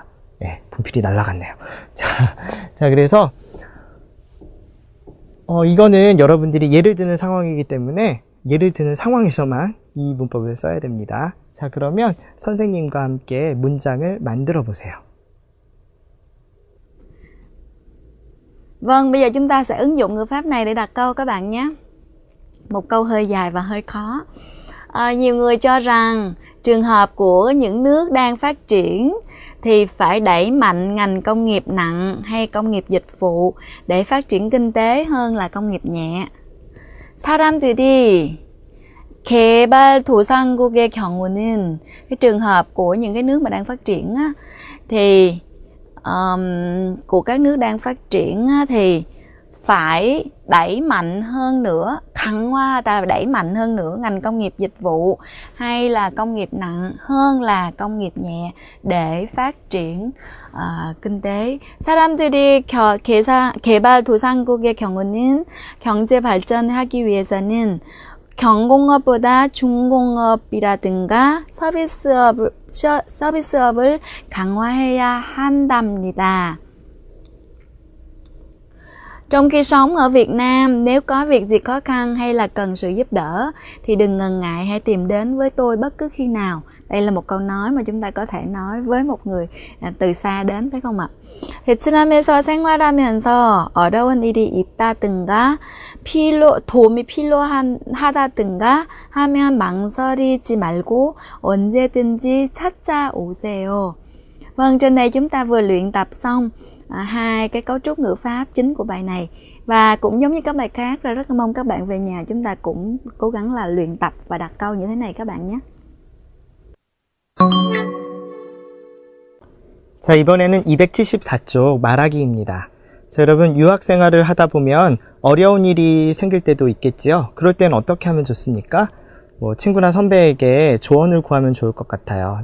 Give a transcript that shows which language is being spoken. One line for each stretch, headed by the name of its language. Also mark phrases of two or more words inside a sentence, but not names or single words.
Korean: 분필이 날아갔네요. 자, 그래서 이거는 여러분들이 예를 드는 상황이기 때문에 예를 드는 상황에서만 이 문법을 써야 됩니다. 자, 그러면 선생님과 함께 문장을 만들어 보세요.
Vietnamese: Vâng, bây giờ chúng ta sẽ ứng dụng ngữ pháp này để đặt câu các bạn nhé. Một câu hơi dài và hơi khó. Nhiều người cho rằng trường hợp của những nước đang phát triển thì phải đẩy mạnh ngành công nghiệp nặng hay công nghiệp dịch vụ để phát triển kinh tế hơn là công nghiệp nhẹ.
Korean: 사람들이 개발도상국의 경우는
Vietnamese: cái trường hợp của những cái nước mà đang phát triển á, thì của các nước đang phát triển á, thì phải đẩy mạnh hơn nữa, đẩy mạnh hơn nữa ngành công nghiệp dịch vụ hay là công nghiệp nặng hơn là công nghiệp nhẹ để phát triển kinh tế.
Korean: 사람들이 개발도상국의 경우는 경제 발전을 하기 위해서는 경공업보다 중공업이라든가 서비스업을 강화해야 한답니다.
Vietnamese: Trong khi sống ở Việt Nam, nếu có việc gì khó khăn hay là cần sự giúp đỡ thì đừng ngần ngại, hãy tìm đến với tôi bất cứ khi nào. Đây là một câu nói mà chúng ta có thể nói với một người từ xa đến, phải không ạ?
Korean: 베트남에서 생활하면서 어려운 일이 있다든가 도움이 필요하다든가 하면 망설이지 말고 언제든지 찾아오세요.
Vietnamese: Vâng, trên đây chúng ta vừa luyện tập xong hai cái cấu trúc ngữ pháp chính của bài này, và cũng giống như các bài khác, rất mong các bạn về nhà chúng ta cũng cố gắng là luyện tập và đặt câu như thế này các bạn nhé.
Korean: 자, 이번에는 274쪽 말하기입니다. 자, 여러분 유학 생활을 하다 보면 어려운 일이 생길 때도 있겠지요. 그럴 땐 어떻게 하면 좋습니까? 친구나 선배에게 조언을 구하면 좋을 것 같아요.